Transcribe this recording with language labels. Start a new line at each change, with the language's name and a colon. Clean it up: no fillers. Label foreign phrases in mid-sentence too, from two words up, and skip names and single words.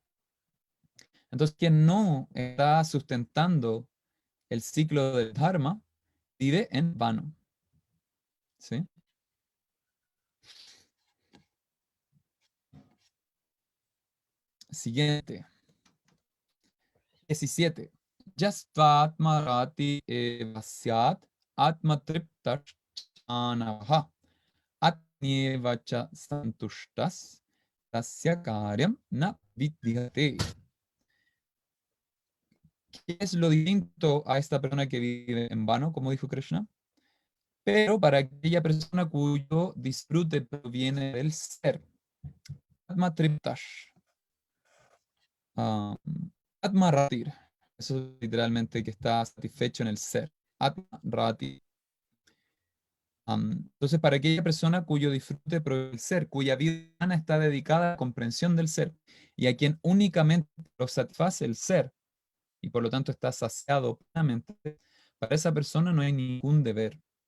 Spanish: Entonces, quien no está sustentando el ciclo del dharma, vive en vano. ¿Sí? Siguiente. 17.
Sanskrit: Yastvatmarati evasyat atmatriptachanavaha atnievacha santushtas tasya karyam na vidyate.
Spanish: ¿Qué es lo distinto a esta persona que vive en vano, como dijo Krishna? Pero para aquella persona cuyo disfrute proviene del ser.
Sanskrit: Atma triptash. Atma ratir.
Spanish: Eso es literalmente que está satisfecho en el ser.
Sanskrit: Atma rati.
Spanish: Entonces, para aquella persona cuyo disfrute proviene del ser, cuya vida humana está dedicada a la comprensión del ser, y a quien únicamente lo satisface el ser, y por lo tanto está saciado plenamente, para esa persona no hay ningún deber.